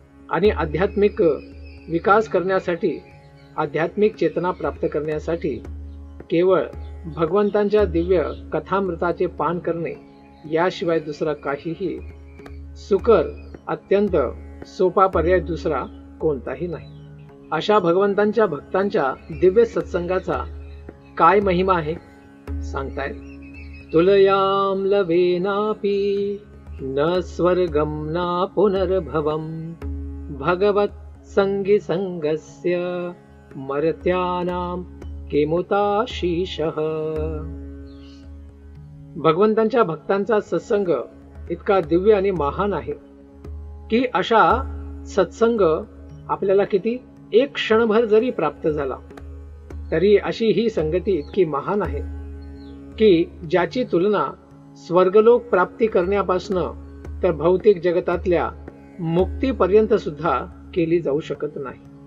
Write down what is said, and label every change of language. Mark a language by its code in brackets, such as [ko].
[mr] आणि आध्यात्मिक विकास करण्यासाठी, आध्यात्मिक चेतना प्राप्त करण्यासाठी केवळ भगवंतांच्या दिव्य कथामृताचे पान करणे याशिवाय दुसरा काहीही सुकर, अत्यंत सोपा पर्याय दुसरा कोणताही नाही. अशा भगवंतांच्या भक्तांच्या दिव्य सत्संगाचा काय महिमा आहे सांगतायत. [sa] तुलयाम लवेनापि न स्वर्गम ना पुनर्भवम भगवत संगी संगस्य मर्त्यानाम किमुताशीषः. [mr] भगवंतांच्या भक्तांचा सत्संग इतका दिव्य आणि महान आहे की अशा सत्संग आपल्याला किती एक क्षणभर जरी प्राप्त झाला तरी अशी ही संगती इतकी महान आहे की ज्याची तुलना स्वर्गलोक प्राप्ती करण्यापासून तर भौतिक जगतातल्या मुक्तीपर्यंत सुद्धा केली जाऊ शकत नाही.